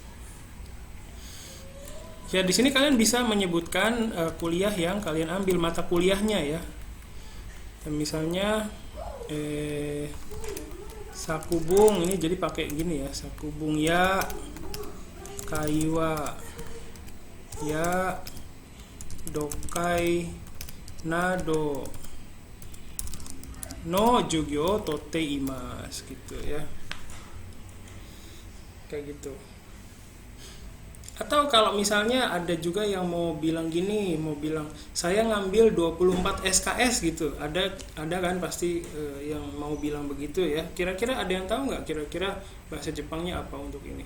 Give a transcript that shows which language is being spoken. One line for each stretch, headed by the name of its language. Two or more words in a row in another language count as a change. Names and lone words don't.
Indonesian: Ya di sini kalian bisa menyebutkan kuliah yang kalian ambil, mata kuliahnya ya. Dan misalnya sakubung ini jadi pakai gini ya,
Japanese: 作文や会話や読解などの授業取っています
Indonesian: gitu ya. Kayak gitu. Atau kalau misalnya ada juga yang mau bilang saya ngambil 24 SKS gitu. Ada kan pasti yang mau bilang begitu ya. Kira-kira ada yang tahu nggak kira-kira bahasa Jepangnya apa untuk ini?